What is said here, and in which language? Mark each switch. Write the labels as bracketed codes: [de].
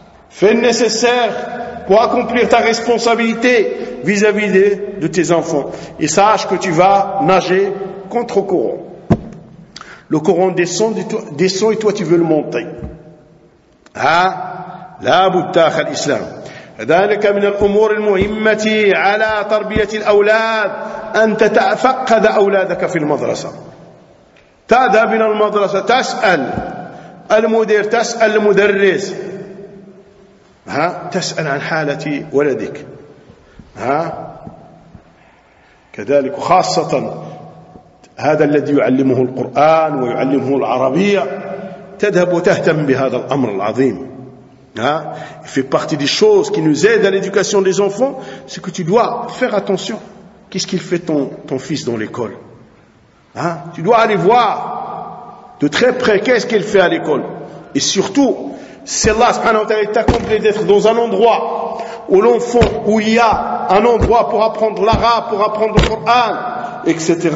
[fr] Fais le nécessaire pour accomplir ta responsabilité vis-à-vis de tes enfants. Et sache que tu vas nager contre le courant. Le courant descend et toi tu veux le monter. Hein? La boutaque à l'islam. [ar] ذلك من الأمور المهمة على تربية الأولاد أن تتفقد أولادك في المدرسة تذهب إلى المدرسة تسأل المدير تسأل المدرس ها تسأل عن حالة ولدك ها كذلك خاصة هذا الذي يعلمه القرآن ويعلمه العربية تذهب وتهتم بهذا الأمر العظيم. Hein? [fr] Il fait partie des choses qui nous aident à l'éducation des enfants, c'est que tu dois faire attention. Qu'est-ce qu'il fait ton fils dans l'école? Hein? Tu dois aller voir de très près qu'est-ce qu'il fait à l'école. Et surtout, c'est là, subhanahu wa ta'ala, t'a accompli d'être dans un endroit où l'enfant, où il y a un endroit pour apprendre l'arabe, pour apprendre le Coran, etc.